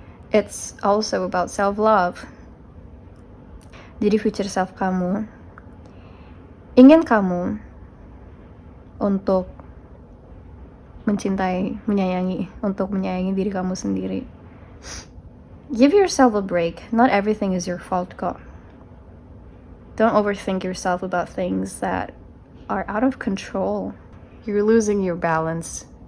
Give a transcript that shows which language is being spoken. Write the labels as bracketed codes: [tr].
[en] It's also about self love. [id] Jadi future self kamu ingin kamu untuk mencintai, menyayangi diri kamu sendiri. [en] Give yourself a break. Not everything is your fault kok. Don't overthink yourself about things that are out of control. You're losing your balance.